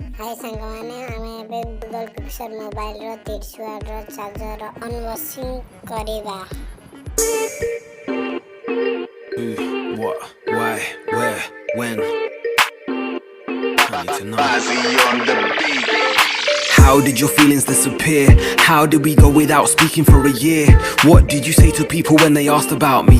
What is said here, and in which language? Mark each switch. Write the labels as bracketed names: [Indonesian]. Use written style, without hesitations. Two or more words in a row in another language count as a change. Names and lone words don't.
[Odia] ହାଏ ସାଙ୍ଗମାନେ ଆମେ ଏବେ ଗୁଗଲ ପିକ୍ଚର ମୋବାଇଲ ର 30w [English] charger unboxing [Odia] କରିବା। [English] Who, what, why, where, when? I need to know. How did your feelings disappear? How did we go without speaking for a year? What did you say to people when they asked about me?